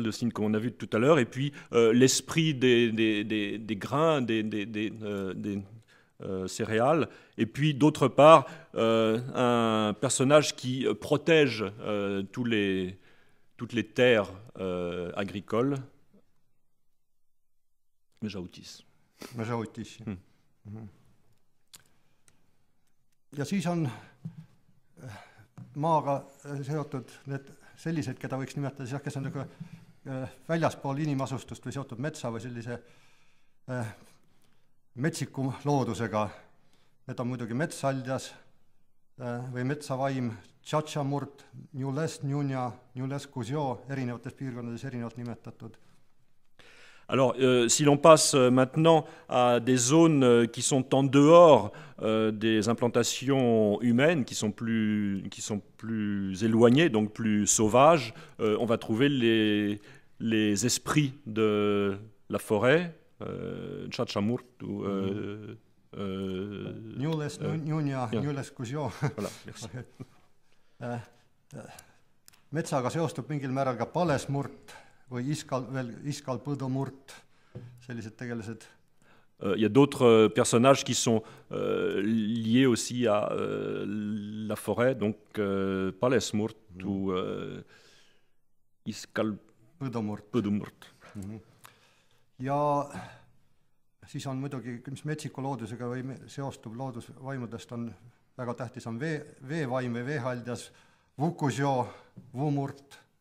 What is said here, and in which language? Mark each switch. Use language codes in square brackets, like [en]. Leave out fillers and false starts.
[fr] comme on a vu tout à l'heure, et puis l'esprit des grains, des céréales, et puis d'autre part un personnage qui protège toutes les terres agricoles, Mešautiš. [et] Ja siis on maaga seotud need sellised, keda võiks nimetada siis, kes on nagu väljaspool inimasustust või seotud metsa või sellise metsiku loodusega. Need on muidugi metsaljas või metsavaim, Tšatšamurt, Njules, Njunja, Njules, Kuzjo, erinevates piirkondades erinevalt nimetatud. [fr] Alors, si l'on passe maintenant à des zones qui sont en dehors des implantations humaines, qui sont plus éloignées, donc plus sauvages, on va trouver les esprits de la forêt, Tšatšamurt ou Njules, Njunja, Njules, Kuzjo. Voilà, merci. [et] Metsaga seostub mingil määral ka Palesmurt või Iskal Põdumurt, sellised tegelased. [fr] Il y a d'autres personnages qui sont liés aussi à la forêt, donc Palesmurt ou Iskal Põdumurt. [et] Ja siis on muidugi, mis metsiku loodusega või seostub loodusvaimudest, on väga tähtis on veevaim või veehaldjas, Vukuzjo, Vumurt.